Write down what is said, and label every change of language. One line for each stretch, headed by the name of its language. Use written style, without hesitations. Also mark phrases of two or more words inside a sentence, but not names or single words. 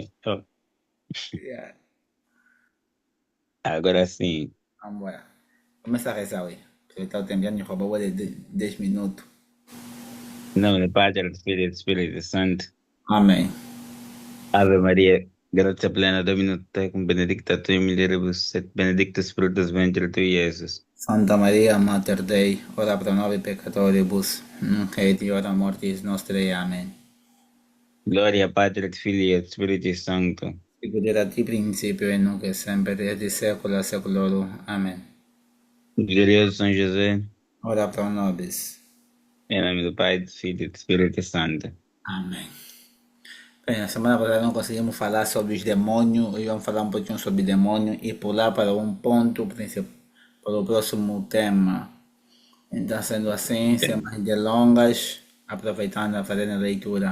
Portuguese: Oh, Yeah. agora sim. Vamos lá. Começa a rezar aí. Aproveitar o tempo, já nos roubou de 10 minutos. Em nome do Padre, do Filho e do Espírito Santo. Amém.
Latin: Ave Maria, gratia plena, Dominus tecum, benedicta tu in mulieribus, et benedictus fructus ventris tui, Iesus. Santa Maria, Mater Dei, ora pro nobis peccatoribus, nunc et in hora mortis nostrae.
Portuguese: Amém.
Latin: Gloria Patri et Filii et Spiritus Sancto. Sicut erat in principio et nunc et semper et in saecula saeculorum.
Portuguese: Amém. Glorioso São José,
Latin: Ora pro nobis.
Portuguese: em nome do Pai, do Filho e do Espírito Santo. Amém. Bem, na semana passada não conseguimos falar sobre os demônios, hoje vamos falar um pouquinho sobre demônio e pular para um ponto principal, para o próximo tema. Então, sendo assim, sem mais delongas, aproveitando a fazer a leitura.